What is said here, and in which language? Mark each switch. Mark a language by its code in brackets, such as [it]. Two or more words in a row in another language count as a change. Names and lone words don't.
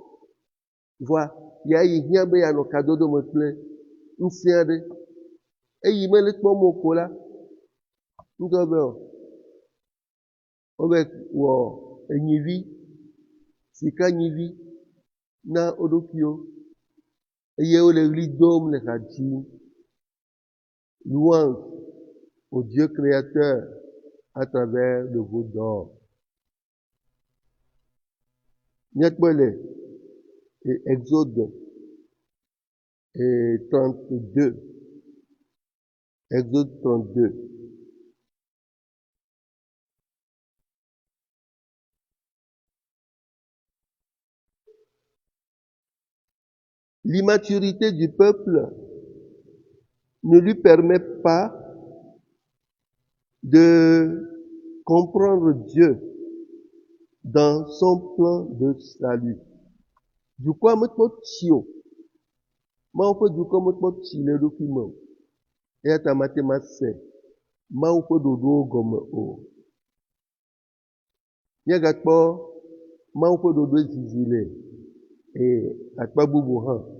[ee] Vɔa ya yi hiã be yeanɔ kadodo me kple ŋusẽ aɖe. Eyi mele kpɔm o ko la, ŋdɔ be wobe wɔ enyivi, sika nyivi na wo ɖokuiwo. Eye wole ɣli dom le ha dzim. [fr] Louange au Dieu créateur à travers le veau d'or. [ee] Míakpɔe le Exode 32. Exode 32. [fr] L'immaturité du peuple ne lui permet pas de comprendre Dieu dans son plan de salut. [ee] Dukɔa mekpɔ tsi o. Mawu ƒe dukɔ mekpɔ tsi le eɖokui me o. Eya ta mate ma se Mawu ƒe ɖoɖowo gɔme o. Míagakpɔ Mawu ƒe ɖoɖoe zizi le akpa bubu hã.